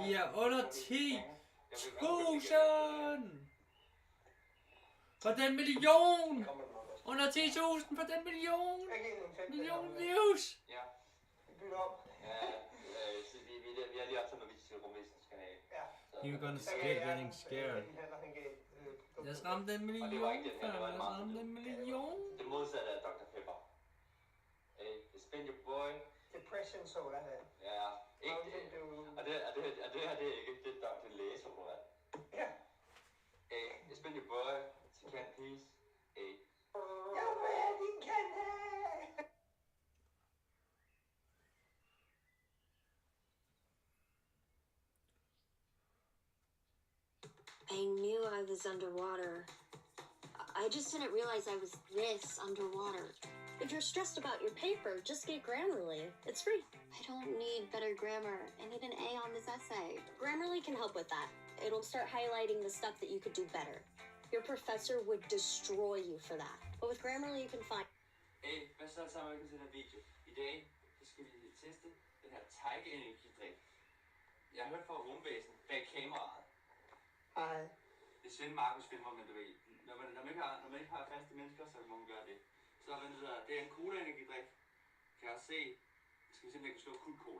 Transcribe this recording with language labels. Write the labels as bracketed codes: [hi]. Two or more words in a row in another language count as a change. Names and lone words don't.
[da] Vi er under 10.000! For den million! Under 10.000 for den million! Million views! Ja. Vi bytter om. Ja, vi har lige optaget noget video til Romistens kanal. Ja. [en] You're gonna get getting scared. [da] Lad os ramme den million, før. Lad os ramme den million. Det modsatte af Dr. [en] Pepper. Hey, it's been your boy. Depression soda [da] her. Ja, ikke og det her, det er ikke det, der er læsesodavand. Ja. [en] Hey, it's been your boy. It's a can piece. Hey. [da] Jeg vil have din kande! [en] I knew I was underwater. I just didn't realize I was this underwater. If you're stressed about your paper, just get Grammarly. It's free. I don't need better grammar. I need an A on this essay. Grammarly can help with that. It'll start highlighting the stuff that you could do better. Your professor would destroy you for that. But with Grammarly, you can find... [da] Hey, hvad så sammen med den her video? I dag så skal vi teste den her Tiger-energidrik. Jeg har hørt fra rumvæsen bag kameraet. Hej. Det er Svend Markus filmer, men du ved, når man ikke har faste mennesker, så må man gøre det. Så er det er en cola-energidrik. Kan jeg også se, skal vi se, om jeg kan slå cola.